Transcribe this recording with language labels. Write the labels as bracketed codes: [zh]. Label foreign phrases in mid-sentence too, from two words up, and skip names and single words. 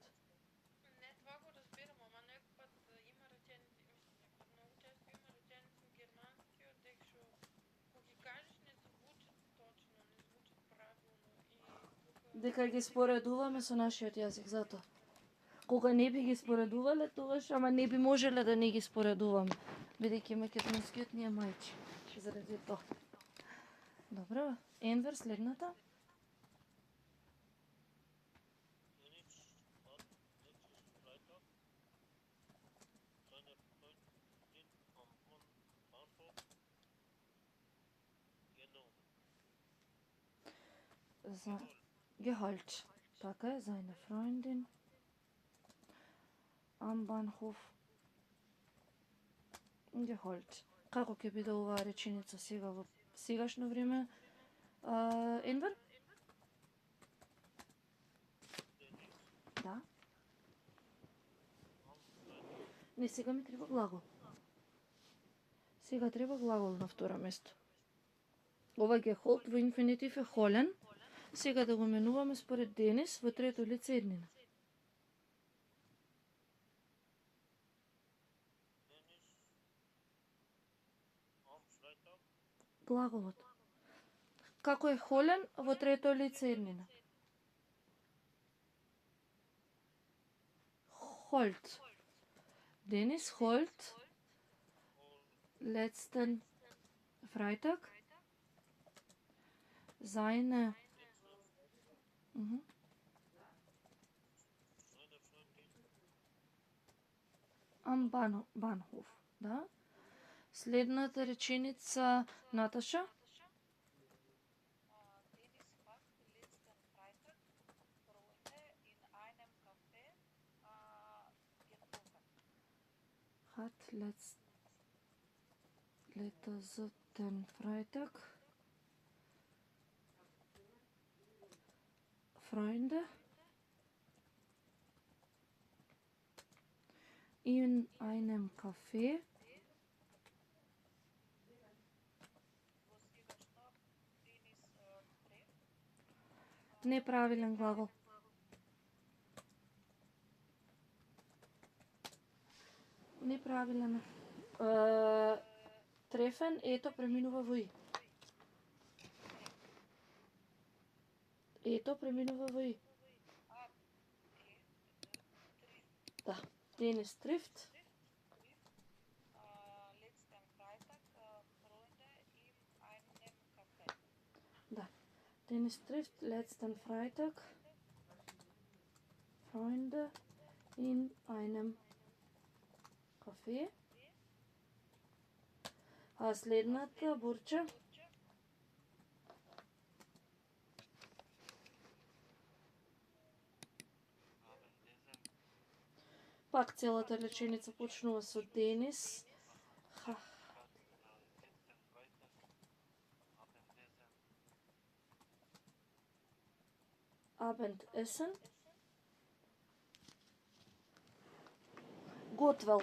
[mk] Не, това го разбирам, ама некој пат има реченици, мислам, некој пат многу често има реченици во германскиот текст што кога ги кажеш не звучат точно, не звучат правилно и тука Дека ги споредуваме со нашиот јазик, затоа. Кога не би ги споредувале, тогаш, ама не би можеле да не ги споредуваме, бидејќи македонскиот ни е мајчин. Заради тоа. Добро, Енвер, следната. [de] Dennis hat letztes Freitag seine Freundin am Bahnhof genommen. [mk] За Gehalt. Така е, [de] seine Freundin am Bahnhof Gehalt. [mk] Како ќе биде оваа реченица сега во сегашно време? Енвер? Да. Не, сега ми треба глагол. Сега треба глагол на второ место. Ова Gehalt во инфинитив е холен. Сега да го менуваме според Денис во трето лице еднина. [de] Dennis am Freitag [mk] Глаголот. Како е холен во трето лице еднина? [de] Holt. Денис holt letzten Freitag seine seine Freundin am Bahnhof. [mk] Да. Следната реченица, Наташа. [de] Dennis hat letzten Freitag Freunde in einem Café getroffen. Hat letzten Freitag Freunde in einem Café [mk] Во сегашно Денис треф неправилен глагол. Неправилен. Трефен, ето, преминува во и. Ето, преминува во и. Да. Денис трифт. [de] letzten Freitag Freunde in einem Café. [mk] Да. [de] Dennis trifft letzten Freitag Freunde in einem Café. [mk] А следната, Бурче. [de] Haben diesen [mk] Пак целата реченица почнува со Денис. Ха, [de] Abendessen, Abendessen. [mk] Готвел.